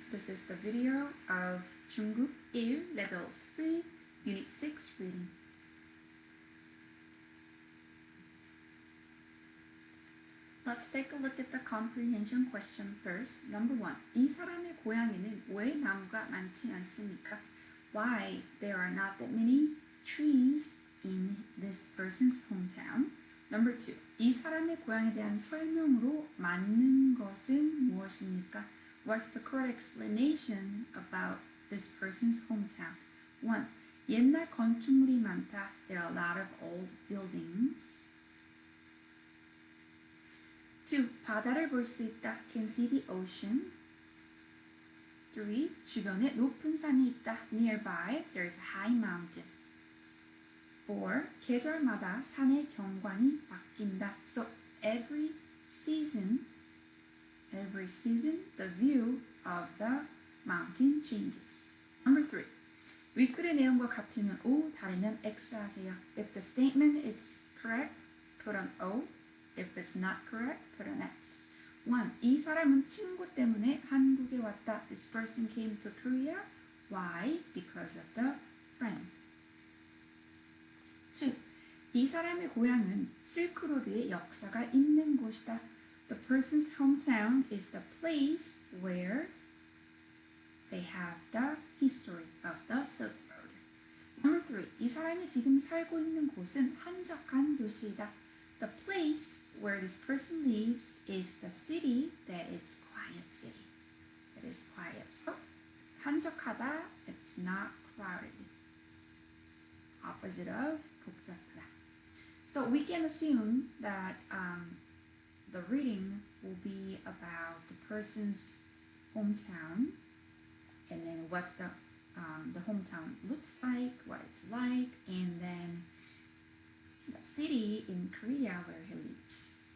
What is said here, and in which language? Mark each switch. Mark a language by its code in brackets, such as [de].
[en] This is the video of 중급 1 Level 3 Unit 6 Reading. Let's take a look at the comprehension question first. Number 1. [ko] 이 사람의 고향에는 왜 나무가 많지 않습니까? [en] Why there are not that many trees in this person's hometown? Number 2. [ko] 이 사람의 고향에 대한 설명으로 맞는 것은 무엇입니까? [en] What's the correct explanation about this person's hometown? [ko] 1. 옛날 건축물이 많다. [en] There are a lot of old buildings. 2. [ko] 바다를 볼 수 있다. [en] Can see the ocean. 3. [ko] 주변에 높은 산이 있다. [en] Nearby, there is a high mountain. 4. [ko] 계절마다 산의 경관이 바뀐다. [en] So every season, the view of the mountain changes. Number 3. [ko] 윗글의 내용과 같으면 O, 다르면 X 하세요. [en] If the statement is correct, put an O. If it's not correct, put an X. 1. [ko] 이 사람은 친구 때문에 한국에 왔다. [en] This person came to Korea. Why? Because of the friend. 2. [ko] 이 사람의 고향은 실크로드의 역사가 있는 곳이다. [en] The person's hometown is the place where they have the history of the Silk Road. Number 3. [ko] 이 사람이 지금 살고 있는 곳은 한적한 도시이다. [en] The place where this person lives is the city that is quiet city. That is quiet. So, 한적하다, it's not crowded. Opposite of 복잡하다. So we can assume that the reading will be about the person's hometown, and then what's the hometown looks like, what it's like, and then the city in Korea where he lives.